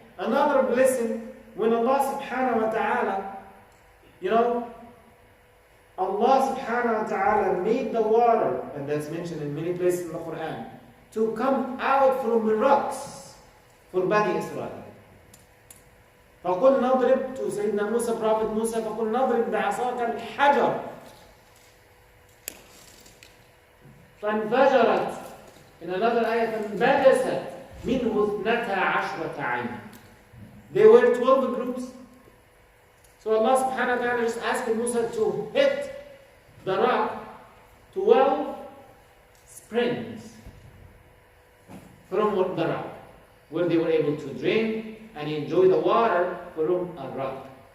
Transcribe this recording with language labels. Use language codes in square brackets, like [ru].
[en] Another blessing, when Allah subhanahu wa ta'ala, you know, Allah subhanahu wa ta'ala made the water, and that's mentioned in many places in the Quran, to come out from the rocks for Bani Israel. [ar] فقل نضرب [en] to [ar] سيدنا موسى, [en] Prophet Musa, [ar] فقل نضرب بعصاك الحجر فانفجرت, [en] in another ayah, [ar] فانبجست منه 12 عين. [en] There were 12 groups. So Allah subhanahu wa ta'ala just asked Musa to hit the rock 12 springs from the rock, where they were able to drink and enjoy the water from a rock.